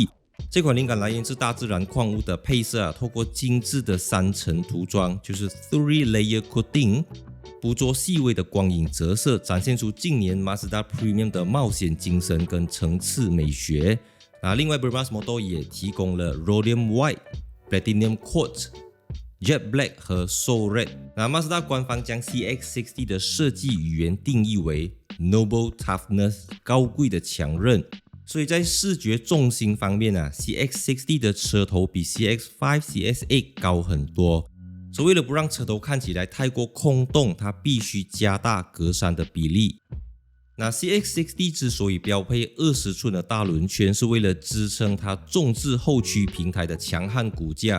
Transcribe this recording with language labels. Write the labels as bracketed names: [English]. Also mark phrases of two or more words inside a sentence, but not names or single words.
[Chinese] 這款靈感來源自大自然礦物的配色透過精緻的3層塗裝，就是 [English] 3-layer coating， [Chinese] 捕捉細微的光影折射，展現出近年 Mazda Premium 的冒險精神跟層次美學。另外 Brabus Motor 也提供了 Rhodium White、Platinum Quartz、Jet Black 和 Soul Red。Mazda 官方將 CX-60 的設計語言定義為 [English] Noble Toughness， [Chinese] 高貴的強韌。所以在視覺重心方面CX-60 的車頭比 CX-5、CX-8 高很多。所以為了不讓車頭看起來太過空洞，它必須加大格柵的比例。CX-60 之所以標配20寸的大輪圈，是為了支撐它重置後驅平台的強悍骨架。